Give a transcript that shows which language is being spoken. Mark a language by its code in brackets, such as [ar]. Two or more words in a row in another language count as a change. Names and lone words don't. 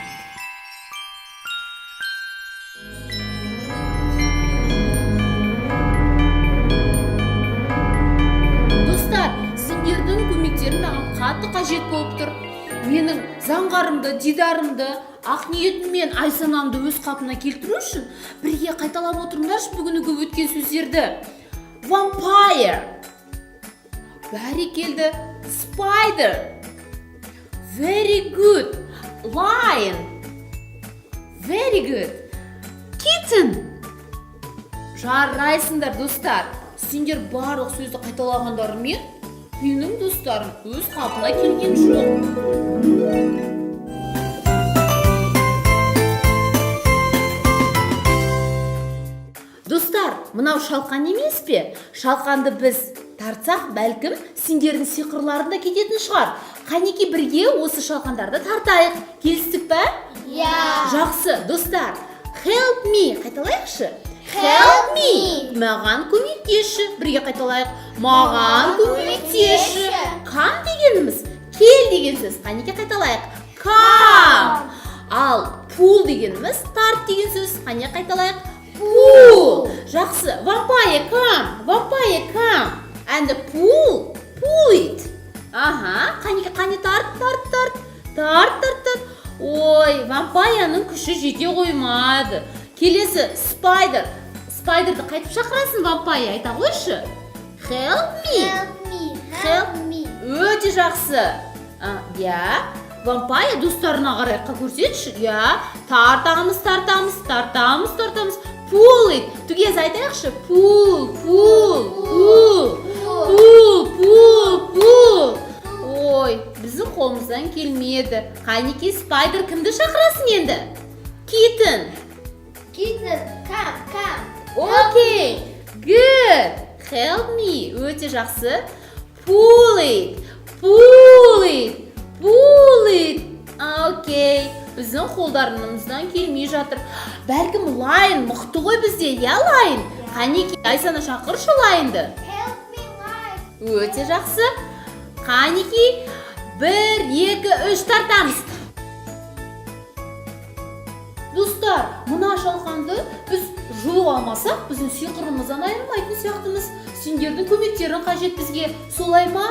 [kk] Достар, сендердің көмектерің маған қатты қажет болып тұр. Менің Заңғарымды, Дидарымды, Ақниетім мен Айсанамды өз қалпына келтіру үшін бірге қайталап отырыңдаршы бүгінгі өткен сөздерді. Vampire. Бәрекелді. [en] Spider. Very good. Lion. Very good. Kitten. [kk] Жарайсыңдар, достар. Сендер барлық сөзді қайталағандарымен менің достарым өз қалпына келген жоқ. Достар, мынау шалқан емес пе? Шалқанды біз тартсақ, бәлкім сендердің сиқырларында кететін шығар. Қанеки бірге осы шалқандарды тартайық. Келістік пе? Жақсы, достар. [en] Help me. Қайталайықшы. Help me. [kk] Маған көмектесші. Бірге қайталайық. Маған көмектесші. Come дегеніміз кел деген сөз. Қанеки қайталайық. Come. Ал pull дегеніміз тарт деген сөз. Қане қайталайық. [en] Pull. Жақсы. Vampire come. Vampire come. And pull. Pull it. [kk] Аха. Қане тарт. Ой, вампаяның күші жете қоймады. Келесі spider. Спайдерді қайтып шақырасың вампая, айта қойшы. [en] Help me. [kk] Өте жақсы. Вампая достарына қарай көрсетші. Тартамыз. [en] Pull it. Together айтайықшы. Pull. [kk] Ой, біздің қолымыздан келмеді. Қанеки спайдер кімді шақырасың енді? [en] Kitten, come. Окей, good. Help me. [kk] Өте жақсы. [en] Pull it. [kk] Окей. Біздің қолдарымыздан келмей жатыр. Бәлкім лайын мықты ғой бізде, лайын? Қанеки, Айсана шақыршы лайынды. [en] Help me, life. [kk] Өте жақсы. Қанеки, 1, 2, 3 тартамыз. Достар, мына шалқанды біз жұлып алмасақ, біздің сиқырымыздан айырылмайтын сияқтымыз. Сендердің көмектерің қажет бізге, солай ма?